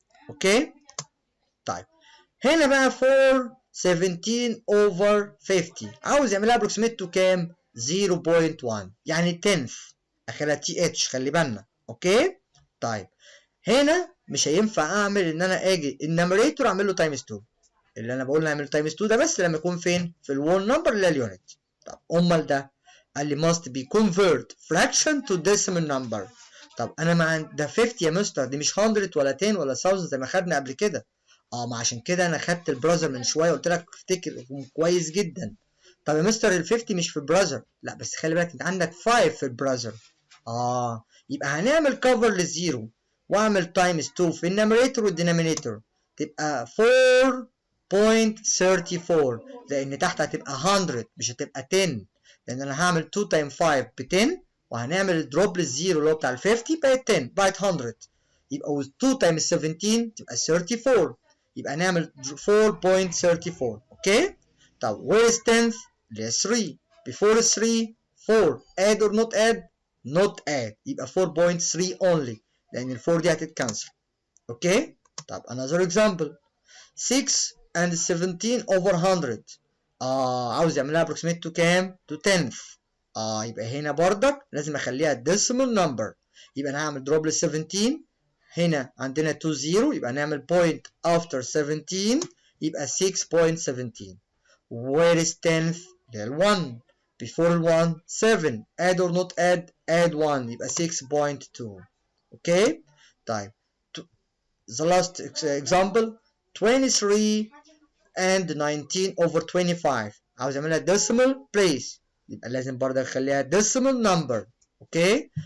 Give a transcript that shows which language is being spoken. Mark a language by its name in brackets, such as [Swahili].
[Arabic] اوكي طيب هنا بقى 4 [English] 17 over 50 [Arabic] عاوز يعملها [English] approximate to [Arabic] كام؟ 0.1 يعني 10th اخرها تي اتش خلي بالنا. اوكي طيب هنا مش هينفع اعمل ان انا اجي النمريتور اعمل له تايمز 2. اللي انا بقول نعمل تايمز 2 ده بس لما يكون فين؟ في الوول نمبر اللي هي اليونت. طب امال ده قال لي [English] must be convert fraction to decimal number. [Arabic] طب انا ده 50 يا مستر دي مش 100 ولا 10 ولا 1000 زي ما خدنا قبل كده. ما عشان كده انا خدت البراذر من شويه قلت لك افتكر كويس جدا. طب يا مستر ال 50 مش في البراذر. لا بس خلي بالك انت عندك 5 في البراذر. يبقى هنعمل كفر للزيرو واعمل تايمز 2 في النيميريتور والدينامينيتور تبقى 4.34 لان تحت هتبقى 100 مش هتبقى 10 لان انا هعمل 2 تايم 5 ب 10 وهنعمل الدروب للزيرو اللي هو بتاع ال 50 بقت 10 بقت 100 يبقى 2 تايم 17 تبقى 34 يبقى نعمل 4.34 اوكي. طب [English] where is 10th [Arabic] اللي هي 3 [English] before 3 4 add or not add not add [Arabic] يبقى 4.3 only لان ال 4 دي هتتكنسل اوكي. طب [English] another example 6 and 17 over 100 [Arabic] عاوز يعملها [English] approximate to [Arabic] كام؟ [English] to 10th [Arabic] يبقى هنا بردك لازم اخليها [English] decimal number [Arabic] يبقى انا هعمل drop لل 17 هنا عندنا 2 0 يبقى نعمل [English] point after 17 [Arabic] يبقى 6.17 [English] where is 10th [Arabic] اللي هي ال 1 [English] before ال 1 7 add or not add add 1 [Arabic] يبقى 6.2 اوكي. طيب [English] the last example 23 and 19 over 25 [Arabic] عاوز اعملها [English] decimal place [Arabic] يبقى لازم برضه اخليها [English] decimal number [Arabic] اوكي.